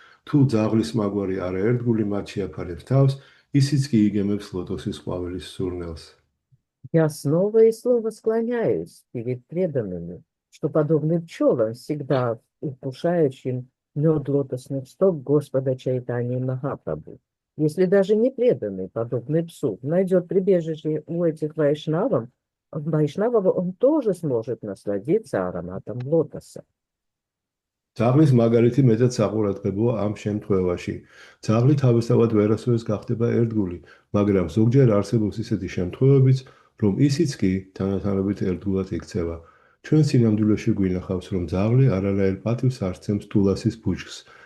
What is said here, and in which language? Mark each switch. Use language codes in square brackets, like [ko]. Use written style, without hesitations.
[ka] თუ ძაღლის მაგვარი არა ერთგული მათ შეაფარებს თავს, ისიც კი იგემებს ლოტოსის ყვავილის სურნელს. [ru] Я снова и снова склоняюсь перед преданными, что подобны пчелам, всегда вкушающим мед лотосных стоп Господа Чайтани Махапрабху. Если даже не преданный, подобный псу, найдет прибежище у этих вайшнавов, он тоже сможет насладиться ароматом лотоса. [ka] ძაღლის მაგალითი მეტად საყურადღებოა ამ შემთხვევაში. ძაღლი თავისთავად ვერასოდეს გახდება ერთგული, მაგრამ ზოგჯერ არსებობს ისეთი შემთხვევებიც, რომ ისიც კი თანათანობით ერთგულად იქცევა. ჩვენ სინამდვილეში გვინახავს, რომ ძაღლი არანაირ პატივს არ სცემს დულასის ბუჩქს.